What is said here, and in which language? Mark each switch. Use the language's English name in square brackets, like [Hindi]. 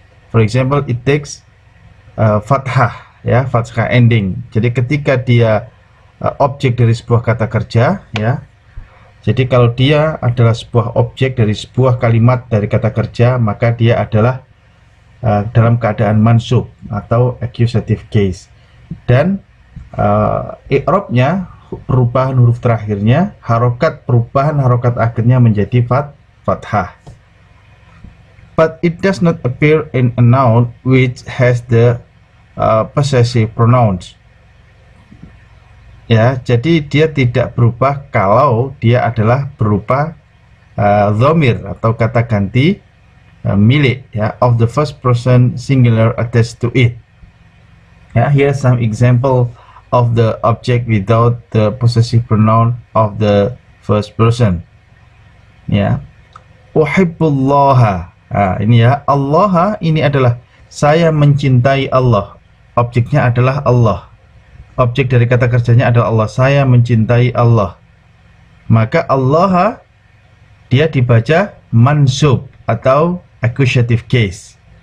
[English] For example, it takes fathah, ya, fathah ending. [Indonesian] Jadi ketika dia objek dari sebuah kata kerja, ya. Jadi kalau dia adalah sebuah objek dari sebuah kalimat dari kata kerja, maka dia adalah dalam keadaan mansub atau accusative case. Dan i'rabnya, perubahan huruf terakhirnya, harokat perubahan harokat akhirnya menjadi fathah. [English] But it does not appear in a noun which has the possessive pronouns. [Indonesian] Ya, jadi dia tidak berubah kalau dia adalah berupa dhamir atau kata ganti milik, ya, [English] of the first person singular attached to it. Ya, here's some example of the object without the possessive pronoun of the first person. [Arabic] Ya, uhibbullaha. [Indonesian] Ini ya, Allah, ini adalah saya mencintai Allah. Objeknya adalah Allah. Objek dari kata kerjanya adalah Allah. Saya mencintai Allah. Maka Allah, dia dibaca mansub atau accusative case.